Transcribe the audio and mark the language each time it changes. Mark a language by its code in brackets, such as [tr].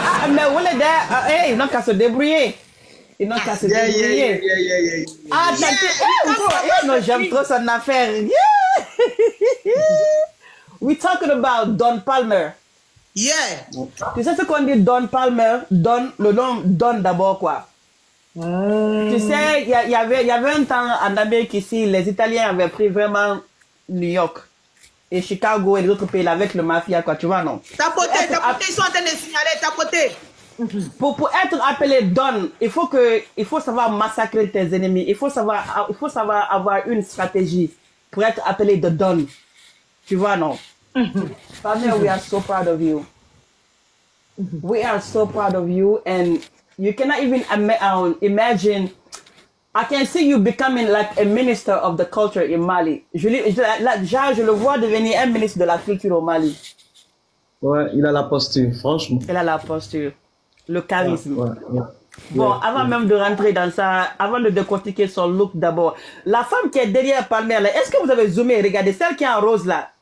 [fr] Mais on est there, ils n'ont qu'à se débrouiller. Ils n'ont qu'à se débrouiller. Ah, non, j'aime trop son affaire. [en] We talking about Don Palmer. Yeah. [fr] Tu sais ce qu'on dit Don Palmer? Don, le nom Don d'abord quoi. Tu sais, il y avait un temps en Amérique ici, les Italiens avaient pris vraiment New York et Chicago et les autres pays avec le mafia quoi, tu vois non? Tapoter, ils sont en train de signaler, tapoter. Pour être appelé Don, il faut savoir massacrer tes ennemis. Il faut savoir avoir une stratégie pour être appelé the Don. Tu vois non? [en] Palmer, we are so proud of you. We are so proud of you, and you cannot even imagine. I can see you becoming like a minister of the culture in Mali. [fr] Je le vois devenir un ministre de la culture au Mali. Ouais, il a la posture, franchement. Il a la posture, le charisme. Ouais. Bon, avant même de rentrer dans ça, avant de décortiquer son look d'abord, la femme qui est derrière Palmer, est-ce que vous avez zoomé et regardé celle qui est en rose là?